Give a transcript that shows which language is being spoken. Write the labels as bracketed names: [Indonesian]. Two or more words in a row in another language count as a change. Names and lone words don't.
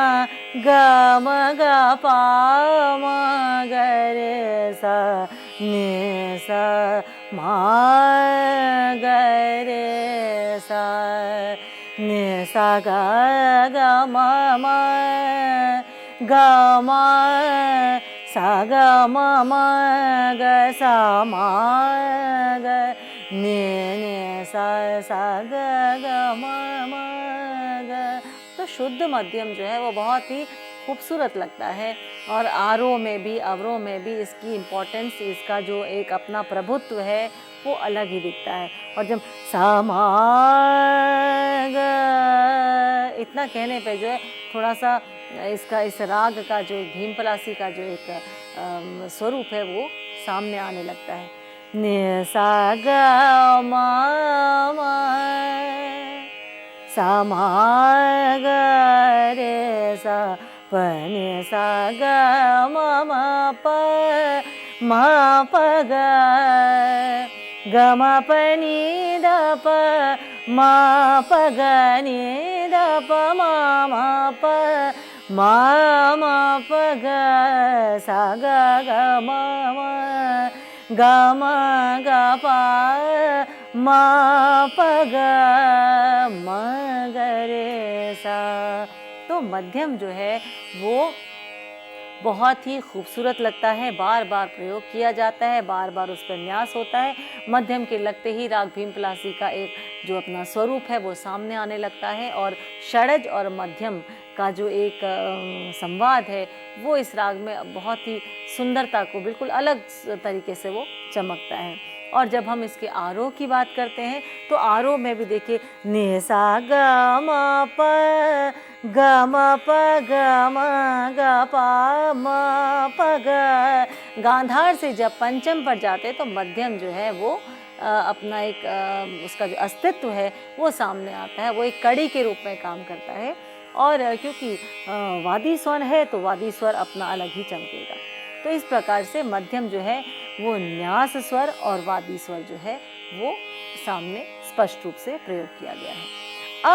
[Hindi] ग प म ग रे सा नि सा म ग रे सा नि सा ग ग म म ग म सा ग म म ग सा म ग नि सा सा ग ग म म ग। तो शुद्ध मध्यम जो है वो बहुत ही खूबसूरत लगता है और आरोह में भी अवरोह में भी इसकी इम्पोर्टेंस, इसका जो एक अपना प्रभुत्व है वो अलग ही दिखता है। और जब सा म ग इतना कहने पे जो है थोड़ा सा इसका, इस राग का जो एक भीम पलासी का जो एक स्वरूप है वो सामने आने लगता है। नि सा ग म म सा म ग रे सा प नि सा ग म म प म प ग ग म प नि द प म प ग नि द प म म प म म प ग सा ग ग म म ग म ग प म प ग म ग रे सा। तो मध्यम जो है वो बहुत ही खूबसूरत लगता है, बार बार प्रयोग किया जाता है, बार बार उस पर न्यास होता है। मध्यम के लगते ही राग भीम पलासी का एक जो अपना स्वरूप है वो सामने आने लगता है, और षडज और मध्यम का जो एक संवाद है वो इस राग में बहुत ही सुंदरता को बिल्कुल अलग तरीके से वो चमकता है। और जब हम इसके आरोह की बात करते हैं तो आरोह में भी देखिए नि सा ग म प ग म ग प म प ग। गांधार से जब पंचम पर जाते हैं तो मध्यम जो है वो अपना एक उसका जो अस्तित्व है वो सामने आता है, वो एक कड़ी के रूप में काम करता है। और क्योंकि वादी स्वर है तो वादी स्वर अपना अलग ही चमकेगा। तो इस प्रकार से मध्यम जो है वो न्यास स्वर और वादी स्वर जो है वो सामने स्पष्ट रूप से प्रयोग किया गया है।